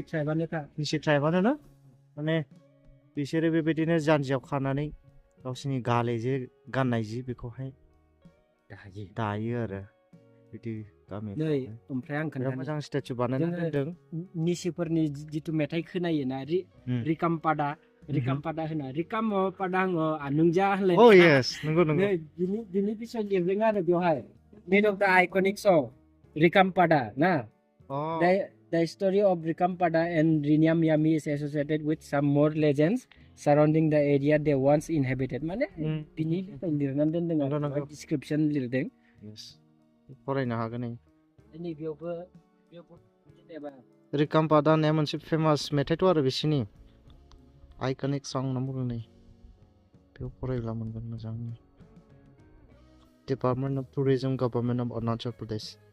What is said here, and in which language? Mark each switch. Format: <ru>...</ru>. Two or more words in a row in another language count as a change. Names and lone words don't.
<brx>ट्राइबानो ना माने बिसोरो बेबायदिनो जानजियाव खानानै गावसोरनि गाले जे गाननाय जि बेखौहाय दायो आरो बिदि गामि नै ओमफ्राय आं खोन्थानो मोजां स्टेचु बानायनानै दोनदों निसिफोरनि जितु मेथाइ खोनायोना रिकामपादा होना रिकामपादा आनुंजा होनलाय</brx> <en>Oh yes नंगौ</en> <brx>बिनि बिसय लिरदों आरो बेवहाय</brx> <en>made of the iconic song Rikampada na the story of Rikampada and Rinyam Yami is associated with some more legends surrounding the area they once inhabited</en> <brx>माने बिनि बिसय लिरनानै दोनदों आरो description लिरदों yes फरायनो हागोन नै बेयावबो जेनेबा रिकामपादा होननाया मोनसे फेमास मेथाइथ' आरो बिसिनि</brx> <en>iconic song</en> <brx>होनना बुङो नै बेयाव फरायब्ला मोनगोन मोजाङै Department of Tourism, Government of Arunachal Pradesh.</brx>